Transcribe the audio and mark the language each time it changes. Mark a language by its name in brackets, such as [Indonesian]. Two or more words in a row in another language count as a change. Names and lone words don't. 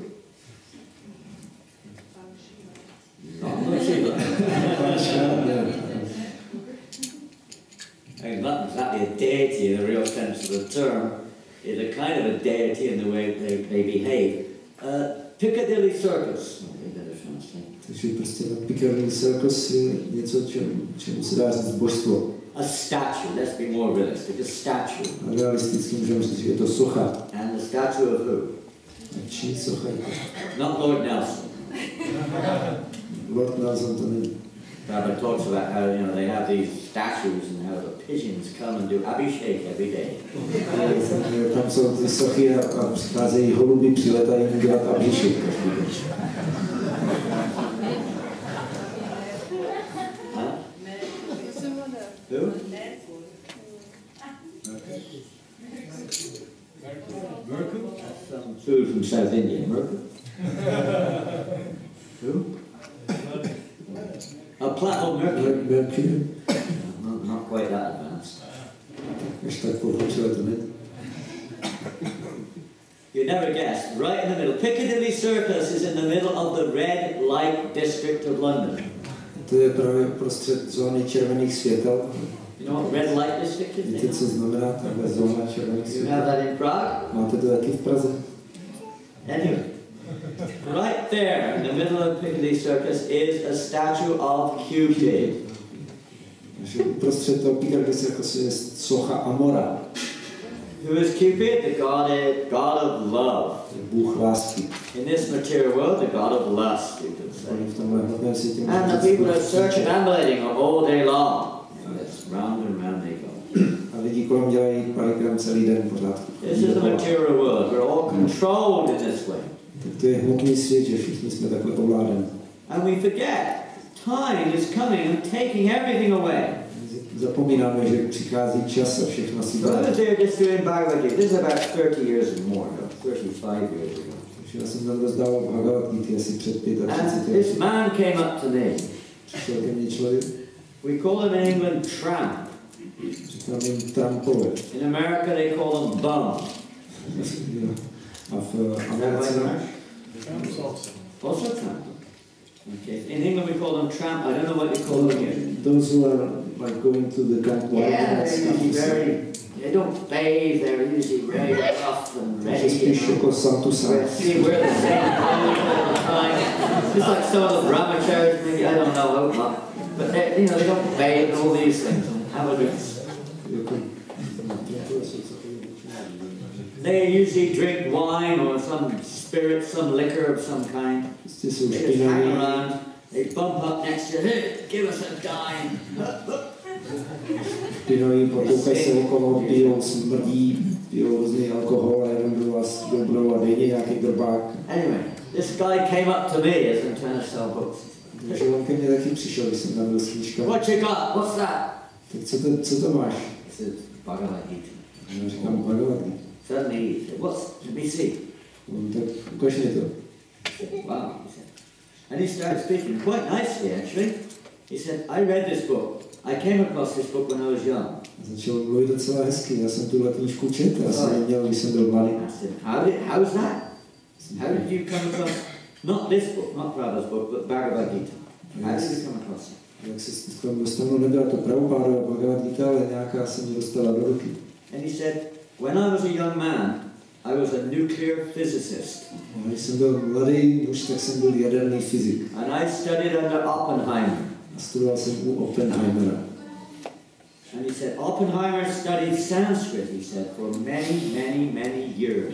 [English] Not exactly a deity in the real sense of the term. It's a kind of a deity in the way they behave. Piccadilly Circus. [Czech] Takže prostě na Piccadilly Circus je něco, čemu se dá říct božstvo. [English] A statue, let's be more realistic, a statue. [Czech] A realisticky můžeme říct, že je to socha. [English] And the statue of who? [Czech] A čí socha je to? [English] Not Lord Nelson. [Czech] Lord Nelson to není. [English] Prabhupada talks about how, you know, they have these statues and how the pigeons come and do abhishek every day. [Czech] Tam jsou ty sochy a přicházejí holuby, přiletají dělat abhishek každý den. [English] Who? Merkel? That's some food from South India. Merkel? Who? A platinum Mercury? Mercury? Not quite that advanced. [Czech] Ještě tak pokročilé to není. [English] You never guessed. Right in the middle. Piccadilly Circus is in the middle of the red light district of London. [Czech] To je právě prostřed zóny červených světel. [English] You know what red light district is? [Czech] Víte, co znamená tahle zóna červených [English] You [Czech] světel? [English] have that in Prague? [Czech] Máte to taky v Praze? [English] Anyway, right there in the middle of Piccadilly Circus is a statue of Cupid. [Czech] Takže uprostřed toho Piccadilly Circusu je socha Amora. [English] Who is Cupid? The god of love. [Czech] Bůh lásky. [English] In this material world, the god of lust, you could say. [Czech] V tomhle hmotném světě [English] And the people are searching and ambulating all day long. And it's round and round they go. [Czech] A lidi kolem dělají parikrám celý den pořád. [English] This is the material world. We're all controlled in this way. [Czech] Tak to je hmotný svět, že všichni jsme takhle ovládaní. [English] And we forget. Time is coming and taking everything away. [Czech] Zapomínáme, že přichází čas a všechno si [English] So I was there just doing Bhagavad-Gita. This is about 30 years and more ago, 35 years ago. [Czech] Já jsem tam rozdával Bhagavad-Gita asi před 35 [English] And this man came up to me. [Czech] Přišel ke mně člověk. [English] We call him in England tramp. [Czech] Říkám jim trampové. [English] In America they call them bum. [Czech] A v Americe... [English] Also tramp. Okay. In England we call them tramp. I don't know what you call them here. Those who are like going to the camp. Yeah, they're usually very. They don't bathe. They're usually very rough and ready. [Czech] Spíš jako santusa. [English] See, wear the same clothes all the time. Just like some of the brahmacharis, maybe, I don't know, hope not. But they, you know, they don't bathe and all these things and have a drink. They usually drink wine or some spirit, some liquor of some kind. They just hang around. They bump up next to you. Hey, give us a dime. [Czech] Pinojí, potoukají se okolo, pijou, smrdí, pijou různý alkohol a jenom do vás dobrou a dejně nějaký drbák. [English] Anyway, this guy came up to me as I'm trying to sell books. [Czech] Takže on ke mně taky přišel, když jsem tam byl s knížkami. [English] What you got? What's that? [Czech] Tak co to máš? [English] I said, Bhagavad Gita. [Czech] Já říkám Bhagavad Gita. [English] Suddenly he said, what's, let me see. [Czech] On tak ukaž mi to. [English] Wow, he said. And he started speaking quite nicely, actually. He said, I read this book. I came across this book when I was young. [Czech] Začal mluvit docela hezky. Já jsem tuhle knížku četl, já jsem ji měl, když jsem byl mladý. [English] I said, how's that? How did you come across, not this book, not Prabhupada's book, but Bhagavad Gita? How did you come across it? [Czech] Jak se s tomu dostanu, nebyla to Prabhupádova Bhagavad Gita, ale nějaká se mi dostala do ruky. [English] And he said, when I was a young man, I was a nuclear physicist. [Czech] Když jsem byl mladý muž, tak jsem byl jaderný fyzik. [English] And I studied under Oppenheimer. [Czech] A studoval jsem u Oppenheimera. [English] And he said, Oppenheimer studied Sanskrit, he said, for many, many, many years.